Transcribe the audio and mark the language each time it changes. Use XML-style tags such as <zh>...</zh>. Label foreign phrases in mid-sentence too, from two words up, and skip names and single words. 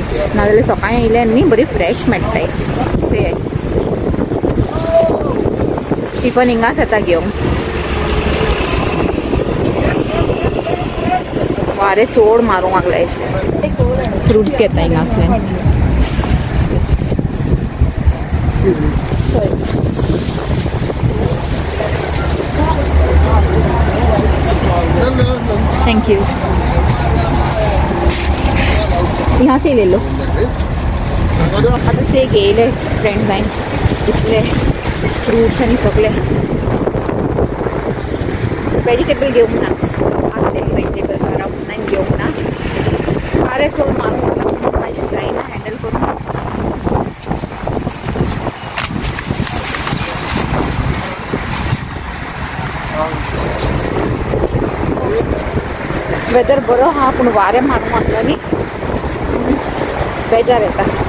<kok>नाजाल्यार सकाळीं येयल्यार न्ही बरी फ्रेश मेळटाय. ते स्टिफन हिंगाच येता घेवंक. वारें चड मारूंक लागलाय अशें. फ्रुट्स घेता हिंगा आसल्यान.</kok> <en>thank you.</en> <hi>यहाँ से ले लो.</hi> <kok>आता से गेले फ्रेंड्स हांवें इतले फ्रुट्स आनी सगळे वेजिटेबल घेवंक ना. आसले वेजिटेबल घरा म्हणून घेवंक ना. वारें चड मारूंक लागला म्हाजें जायना हँडल करूंक. वेदर बरो आहा पूण वारें मारूंक लागला न्ही बेजार येता.</kok>